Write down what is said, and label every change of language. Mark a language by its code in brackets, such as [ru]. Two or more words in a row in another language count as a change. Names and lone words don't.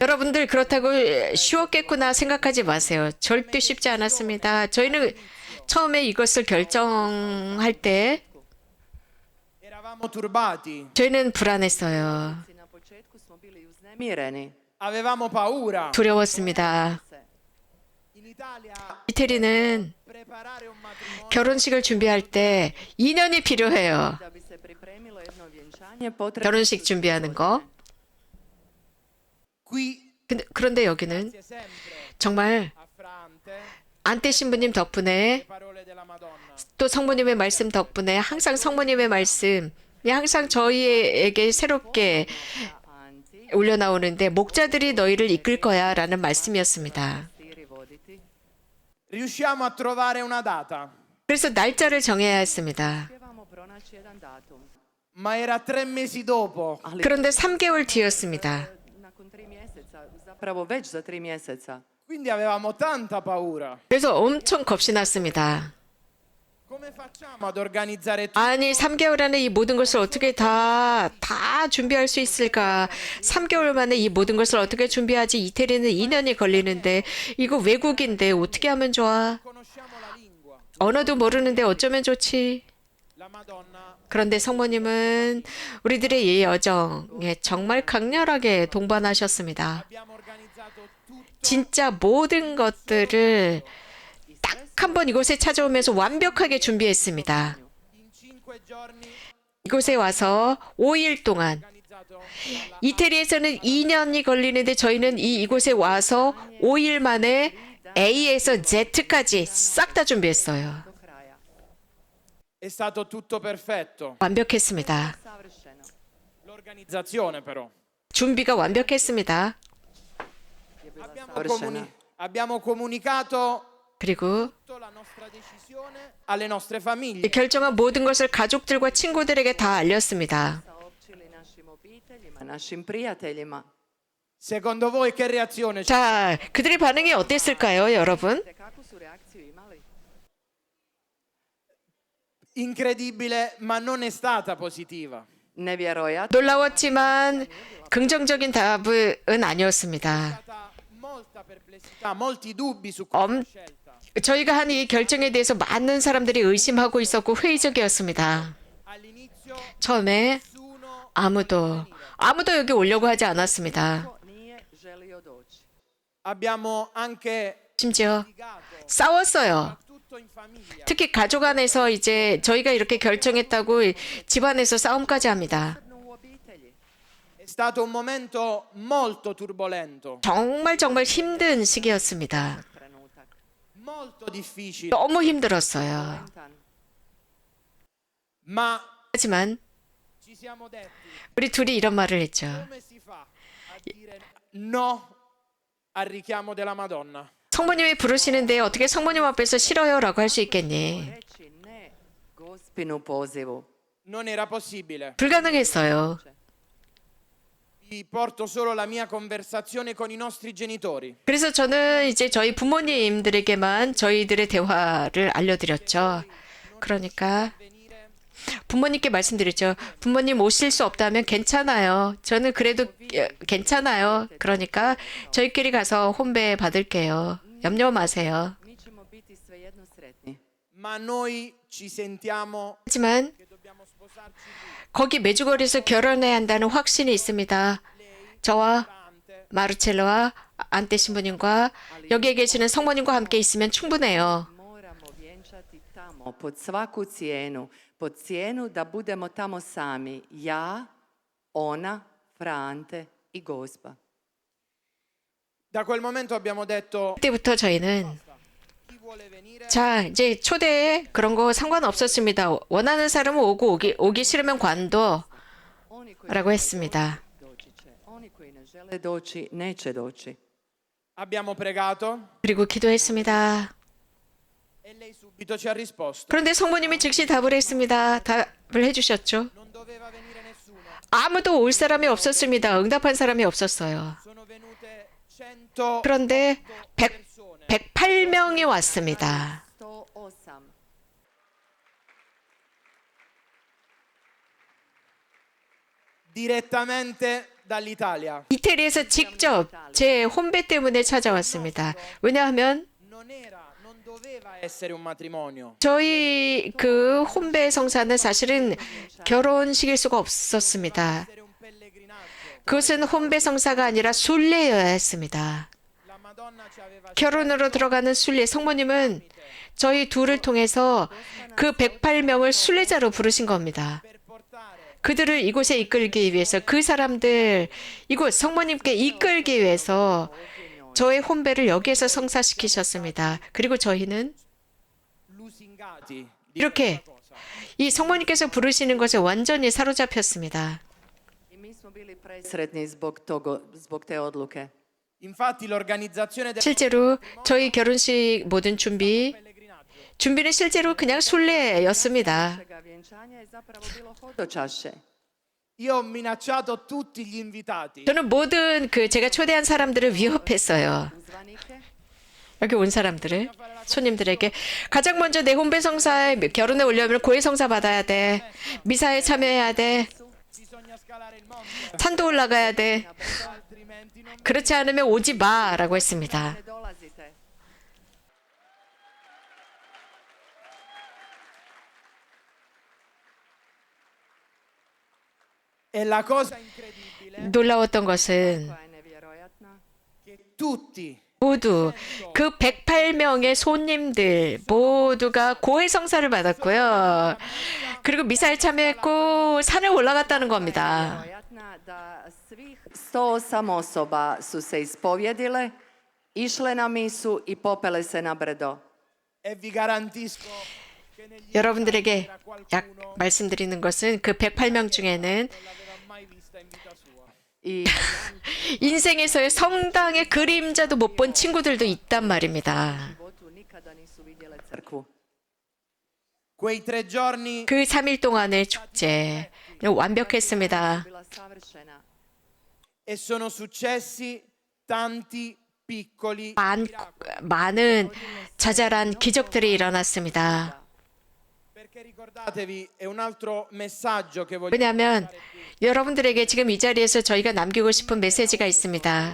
[ko] 여러분들 그렇다고 쉬웠겠구나 생각하지 마세요. 절대 쉽지 않았습니다. 저희는 처음에 이것을 결정할 때 [it] eravamo turbati, [ko] 저희는 불안했어요. [hr] Na početku smo bili uznemireni. [it] avevamo paura. [ko] 두려웠습니다. [it] In Italia [ko] 이태리는 [it] preparare un matrimonio [ko] 결혼식을 준비할 때 2년이 필요해요. [hr] Da bi se pripremilo jedno vjenčanje, potrebno [ko] 결혼식 준비하는 거. [it] qui [ko] 그런데 여기는 [it] grazie sempre [ko] 정말 [it] a Frante, [ko] 안떼 신부님 덕분에 [it] le parole della Madonna. [ko] 또 성모님의 말씀 덕분에 항상 성모님의 말씀이 항상 저희에게 새롭게 anti, 울려나오는데 목자들이 너희를 이끌 거야 라는 말씀이었습니다. [hr] stiri voditi. [it] Riusciamo a trovare una data, [ko] 그래서 날짜를 정해야 했습니다. [hr] Uspijevamo pronaći jedan datum. [it] ma era 3 mesi dopo. [hr] Ali [ko] 그런데 3개월 뒤였습니다. [hr] nakon 3 mjeseca, zapravo već za 3 mjeseca. [it] Quindi avevamo tanta paura. [ko] 그래서 엄청 겁이 났습니다. [it] Come facciamo ad organizzare tutto? [ko] 아니 3개월 안에 이 모든 것을 어떻게 다 준비할 수 있을까? 3개월 만에 이 모든 것을 어떻게 준비하지? 이태리는 2년이 걸리는데 이거 외국인데 어떻게 하면 좋아? [it] Conosciamo la lingua. [ko] 언어도 모르는데 어쩌면 좋지? [it] La Madonna [ko] 그런데 성모님은 우리들의 이 여정에 정말 강렬하게 동반하셨습니다. [it] abbiamo organizzato tutto [ko] 진짜 모든 것들을 딱 한 번 이곳에 찾아오면서 완벽하게 준비했습니다. [it] in 5 giorni [ko] 이곳에 와서 5일 동안 [it] organizzato [ko] 이태리에서는 2년이 걸리는데 저희는 이곳에 와서 5일 만에 A에서 Z까지 싹 다 준비했어요. [hr] Do kraja. [it] è stato tutto perfetto. [ko] 완벽했습니다. [hr] Savršeno. [it] L'organizzazione però. [ko] 준비가 완벽했습니다. [hr] Je bila [it] Abbiamo, [hr] savršena. [it] abbiamo comunicato [ko] 그리고 [it] tutta la nostra decisione alle nostre [ko] 이 [it] famiglie. [ko] 결정한 모든 것을 가족들과 친구들에게 다 알렸습니다. [hr] Saopćili našim obiteljima, našim prijateljima. [it] Secondo voi che reazione c'è? [ko] 자, 그들의 반응이 어땠을까요, 여러분? [hr] Te kakvu su reakciju imali? [it] Incredibile, ma non è stata positiva. [hr] Nevjerojatno. [ko] 놀라웠지만 긍정적인 답은 아니었습니다. [it] C'è stata molta perplessità, molti dubbi su Om- questa scelta. [ko] 저희가 한 이 결정에 대해서 많은 사람들이 의심하고 있었고 회의적이었습니다. [it] All'inizio [ko] 처음에 [it] nessuno [ko] 아무도 여기 오려고 하지 않았습니다. [hr] Niko nije želio doći. [it] abbiamo anche [ko] 심지어 [it] litigato, [ko] 싸웠어요. [it] soprattutto in famiglia. [ko] 특히 가족 안에서 이제 저희가 이렇게 결정했다고 집안에서 싸움까지 합니다. [hr] Posebno u obitelji. [it] È stato un momento molto turbolento, [ko] 정말 힘든 시기였습니다. [hr] Trenutak. [it] molto difficile, [ko] 너무 힘들었어요. Tan. [it] ma [ko] 하지만 [it] ci siamo detti [ko] 우리 둘이 이런 말을 했죠. [it] come si fa a dire no al richiamo della Madonna? [ko] 성모님이 부르시는데 어떻게 성모님 앞에서 싫어요라고 할 수 있겠니? [hr] Reći ne gospinu pozivu. [it] Non era possibile. [ko] 불가능했어요. [it] Vi vi porto solo la mia conversazione con i nostri genitori. [ko] 그래서 저는 이제 저희 부모님들에게만 저희들의 대화를 알려드렸죠. 그러니까 부모님께 말씀드렸죠. 부모님 오실 수 없다면 괜찮아요. 저는 그래도 괜찮아요. 그러니까 저희끼리 가서 혼배 받을게요. 염려 마세요. [hr] Mi ćemo biti svejedno sretni. [it] Ma noi ci sentiamo [ko] 하지만 [it] che dobbiamo sposarci lì. [ko] 거기 메주거리에서 결혼해야 한다는 확신이 있습니다. 저와 마르첼로와 안테 신부님과 여기에 계시는 성모님과 함께 있으면 충분해요. [hr] Moramo vjenčati tamo pod svaku cijenu, pod cijenu da budemo tamo sami. Ja, ona, Frante i Gospa. [it] Da quel momento abbiamo detto [ko] 그때부터 저희는 [it] chi vuole venire [ko] 자 이제 초대에 그런 거 상관없었습니다. 원하는 사람은 오기 싫으면 관둬 [hr] Oni koji [ko] 라고 했습니다. [hr] doći će, oni koji ne žele doći, neće doći. [it] abbiamo pregato [ko] 그리고 기도했습니다. [it] e lei subito ci ha risposto. [ko] 그런데 성모님이 즉시 답을 했습니다. 답을 해주셨죠. [it] Non doveva venire nessuno. [ko] 아무도 올 사람이 없었습니다. 응답한 사람이 없었어요. [it] Sono venute 100 [ko] 그런데 [it] persone. [ko] 108명이 왔습니다. 108. [it] Direttamente dall'Italia. [ko] 이태리에서 직접 제 혼배 때문에 찾아왔습니다. 왜냐하면 [it] Non doveva essere un matrimonio. [ko] 저희 그 혼배 성사는 사실은 결혼식일 수가 없었습니다. [it] Essere un pellegrinaggio. [ko] 그것은 혼배 성사가 아니라 순례여야 했습니다. [it] La Madonna ci aveva [ko] 결혼으로 들어가는 순례 성모님은 저희 둘을 통해서 그 108명을 순례자로 부르신 겁니다. [it] per portare [ko] 그들을 이곳에 이끌기 위해서 그 사람들 이곳 성모님께 이끌기 위해서 저의 혼배를 여기에서 성사시키셨습니다. 그리고 저희는 [it] lusingati di [ko] 이렇게 [it] questa cosa. [ko] 이 성모님께서 부르시는 것에 완전히 사로잡혔습니다. [hr] I mi smo bili presretni zbog te odluke. [it] Infatti l'organizzazione del [ko] 실제로 저희 결혼식 모든 준비는 실제로 그냥 순례였습니다. [hr] Našega vjenčanja je zapravo bilo hodočašće. [it] io ho minacciato tutti gli invitati. [ko] 저는 모든 그 제가 초대한 사람들을 위협했어요. [hr] Uzvanike [ko] 여기 온 사람들을 손님들에게 가장 먼저 내 혼배 성사에 결혼에 오려면 고해 성사 받아야 돼. 미사에 참여해야 돼. [it] Bisogna scalare il monte, [ko] 산도 올라가야 돼. [it] altrimenti non [ko] 그렇지 않으면 오지 마라고 했습니다. [hr] ne dolazite. [it] E la cosa incredibile [ko] 놀라웠던 것은 [hr] Koja je nevjerojatna. [it] è che tutti [ko] 모두 그 108명의 손님들 모두가 고해 성사를 받았고요. 그리고 미사에 참여했고 산에 올라갔다는 겁니다. [hr] Nevjerojatna da svih 108 osoba su se ispovjedile, išle na misu i popele se na brdo. [it] e vi garantisco che negli [ko] 여러분들에게 말씀드리는 것은 그 108명 중에는 [it] non l'aveva mai vista in vita sua. [hr] I [ko] 인생에서의 성당의 그림자도 못 본 친구들도 있단 말입니다. [hr] životu nikada nisu vidjele crkvu. [it] Quei 3 giorni [ko] 그 3일 동안의 축제 완벽했습니다. [hr] Bila savršena. [it] e sono successi tanti piccoli [ko] 많은 자잘한 기적들이 일어났습니다. [it] perché ricordatevi è un altro messaggio che voglio [ko] 왜냐하면 여러분들에게 지금 이 자리에서 저희가 남기고 싶은 메시지가 있습니다.